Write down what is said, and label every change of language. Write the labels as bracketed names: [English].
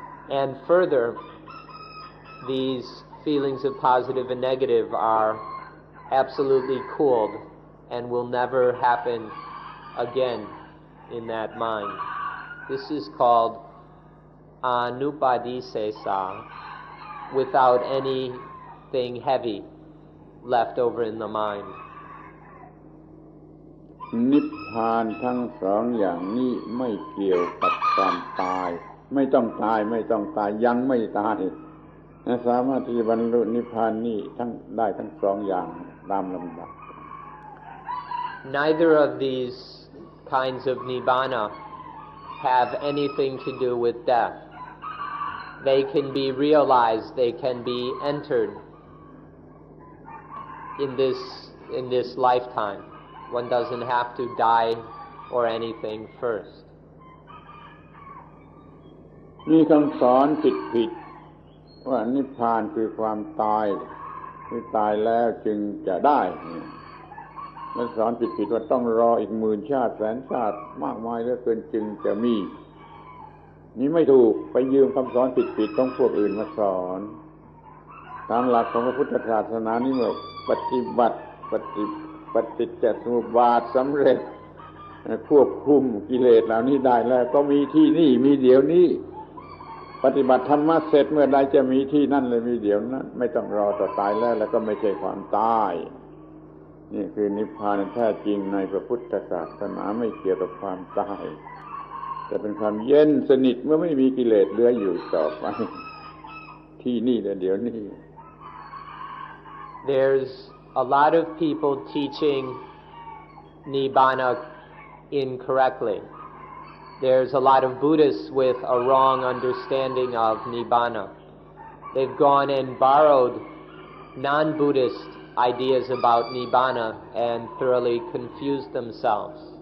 [English] And further, these feelings of positive and negative are absolutely cooled and will never happen again in that mind. This is called anupadisesa, without anything heavy left over in the mind. [Thai] นิพพานทั้งสองอย่างนี้ไม่เกี่ยวกับความตายไม่ต้องตายยังไม่ตายสามารถที่บรรลุนิพพานนี้ได้ทั้งสองอย่างตามลำดับ [English] Neither of these kinds of nibbana have anything to do with death. They can be realized, they can be entered in this lifetime. One doesn't have to die or anything first. [Thai] มีคำสอนผิดว่านิพพานคือความตายคือตายแล้วจึงจะได้มันสอนผิดว่าต้องรออีก10,000 ชาติแสนชาติมากมายเหลือเกินจึงจะมีนี่ไม่ถูกไปยืมคำสอนผิดของพวกอื่นมาสอน ตามหลักของพระพุทธศาสนานี่เมื่อปฏิบัติปฏิจจสมุปบาทสำเร็จควบคุมกิเลสเหล่านี้ได้แล้วก็มีที่นี่มีเดี๋ยวนี้ปฏิบัติธรรมะเสร็จเมื่อใดจะมีที่นั่นเลยมีเดี๋ยวนั้นไม่ต้องรอต่อตายแล้วก็ไม่ใช่ความตายนี่คือนิพพานแท้จริงในพระพุทธศาสนาไม่เกี่ยวกับความตายแต่เป็นความเย็นสนิทเมื่อไม่มีกิเลสเหลืออยู่ต่อไปท ที่นี่แต่เดี๋ยวนี้ [English] There's a lot of people teaching Nibbana incorrectly. There's a lot of Buddhists with a wrong understanding of Nibbana. They've gone and borrowed non-Buddhist ideas about Nibbana and thoroughly confused themselves.